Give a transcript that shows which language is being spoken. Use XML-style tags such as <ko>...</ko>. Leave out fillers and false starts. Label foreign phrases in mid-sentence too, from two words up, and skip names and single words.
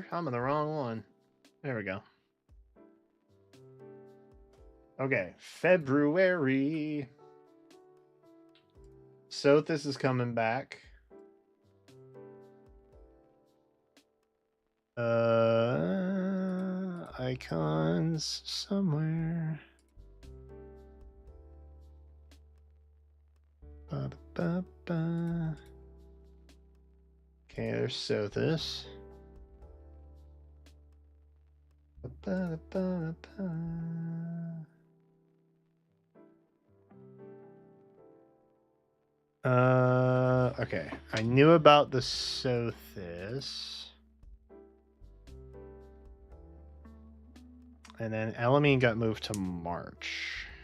<en>I'm in the wrong one. There we go. Okay, February. Sothis is coming back. Icons somewhere. Ba-ba-ba-ba. Okay, there's Sothis. Ba-ba-ba-ba. Okay. I knew about the Sothis. And then Elamine got moved to March.</en>